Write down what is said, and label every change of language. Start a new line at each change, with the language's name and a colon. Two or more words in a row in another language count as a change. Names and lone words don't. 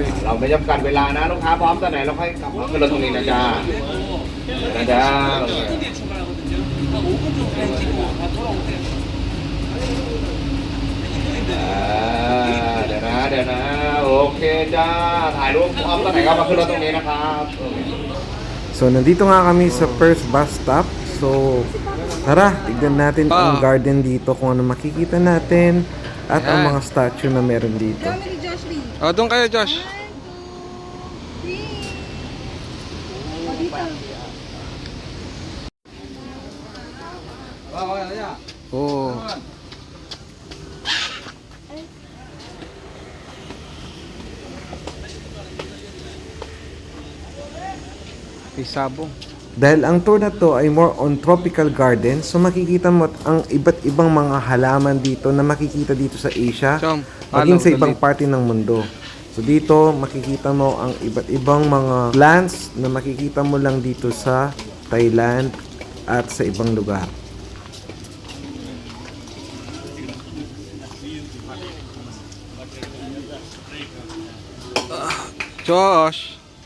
Thai: เราไม่จำกัดเวลานะลูกค้าพร้อมตอนไหนเราค่อยกลับมาขึ้นรถตรงนี้นะจ๊ะนะจ๊ะเดี๋ยวนะโอเคจ้าถ่ายรูปพร้อมตอนไหนก็มาขึ้นรถตรงนี้นะครับ
Filipino: So nandito nga kami sa
English: first bus stop.
Filipino: So tara, tignan natin ang garden dito kung ano makikita natin at ang Yan. mga statue na meron dito. Family Josh Lee. Oh, doon kayo, Josh. 1, 2, 3. O, dito. Oh. Isabong. Dahil ang tour na to ay
English: more on tropical garden,
Filipino: so makikita mo ang iba't ibang mga halaman dito na makikita dito sa Asia, Chom, maging sa follow, ibang dali. parte ng mundo. So dito makikita mo ang iba't ibang mga plants na makikita mo lang dito sa Thailand at sa ibang lugar. Josh.